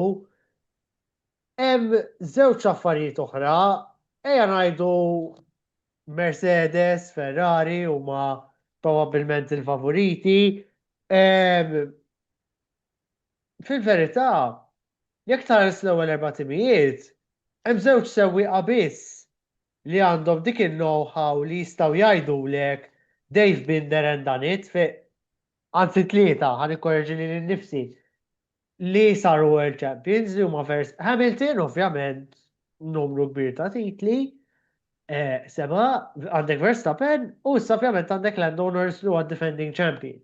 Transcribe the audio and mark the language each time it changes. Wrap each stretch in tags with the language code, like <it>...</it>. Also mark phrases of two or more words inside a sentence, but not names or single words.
<mt>Hemm żewġ affarijiet oħra, ejja ngħidu Mercedes, Ferrari huma probabbilment il-favoriti. Fil-verità, jekk tħares l-ewwel 4 timijiet, hemm żewġ sewwieqa biss li għandhom dik il-know-how li jistgħu jgħidulek</mt> <en>Dave Binder and done it</en> <mt>anzi 3 ħan ikkorreġi li nnifsi li saru</mt> <en>World Champions</en> <mt>li huma Hamilton ovvjament numru kbir ta' titli, seba għandek Verstappen u issa ovvjament għandek Lando Norris li huwa</mt> <en>defending champion.</en>